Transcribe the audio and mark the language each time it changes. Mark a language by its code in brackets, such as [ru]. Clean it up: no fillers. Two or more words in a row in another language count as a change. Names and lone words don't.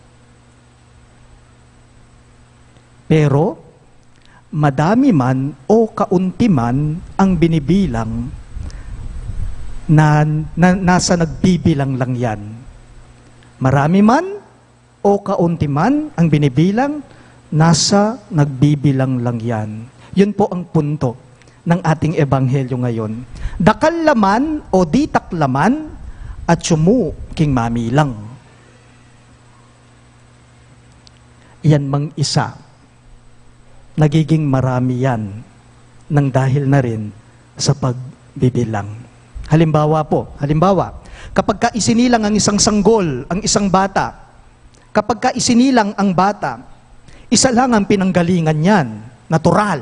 [tl] Pero, madami man o kaunti man ang binibilang na nasa nagbibilang lang yan. Marami man o kaunti man ang binibilang, nasa nagbibilang lang yan. Yun po ang punto ng ating ebanghelyo ngayon. [pam] Dakal laman o ditak laman at sumu king mamilang. Yan mang isa. [tl] Nagiging marami yan nang dahil na rin sa pagbibilang. Halimbawa, kapag ka isinilang ang isang sanggol, ang isang bata, kapag ka isinilang ang bata, isa lang ang pinanggalingan niyan, natural.